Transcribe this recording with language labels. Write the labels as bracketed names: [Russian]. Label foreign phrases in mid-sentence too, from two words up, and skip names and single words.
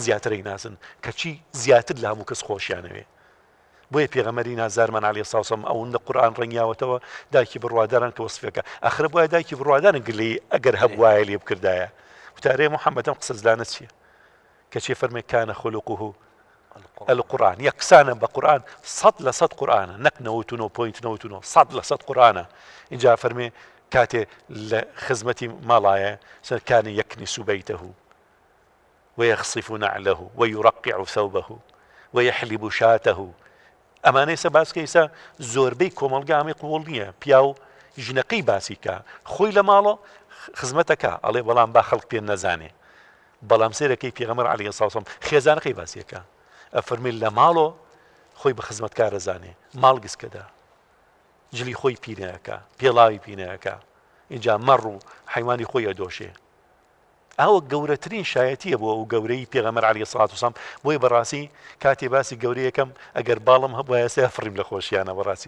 [Central Kurdish] زیاترەی ناسن کەچی زیاتر لە هەموو کەس خۆشیانەوێ بۆیە پێغەمبەری نازارمان [Arabic] عەلەیهی السەڵاتو وەسەلام [Central Kurdish] ئەوەندە قورئان ڕەنگیاوەتەوە دایکی بڕواداران کە وەسفێکە ئەخرە بۆیە دایکی بڕوادارن گلەی ئەگەر هەبوایە لێ بکردایە وتارێ محەممەدەم قسە زلانە چییە کەچێ فەرمێ کانە [Arabic] خولوقه القرآن [Central Kurdish] یەکسانە بە قورئان 100% قورئانە نەک 99.99 100% قورئانە اینجا فەرمێ کاتێ لە خزمەتی ماڵایە [Arabic] كان يكنس بيته ويخصف نعله ويرقع ثوبه ويحلب شاته [Central Kurdish] ئەمانەی سە باسکەیسا زۆربەی کۆمەڵگامی قوڵ نییە پیا و ژنەکەی باسیکە خۆی لە ماڵە خزمەتەکە ئەڵێ بەڵام با خەڵک پێ نەزانێ بەڵام سێرەکەی پێغەمبەر [Arabic] عەلەیهی السەڵاتو وەسەلام [Central Kurdish] خێزانەکەی باسیەکە ئەفەرمێ لە ماڵۆ خۆی بە خزمەتکارە زانێ ماڵ گسکەدا جلی خۆی پینەکە پێڵاوی پینەکە اینجا مەڕ و حیوانی خۆی ئەدۆشێ ئەوە گەورەترین شایەتیە بۆ ئەو گەورەی پێغەمبەر [Arabic] عەلەیهی السەڵاتو وەسەلام [Central Kurdish] بۆی بەڕاستی کاتێ باسی گەورەی یەکەم ئەگەر باڵم هەبوایە سێفڕیم لە خۆشییانە بەڕاستی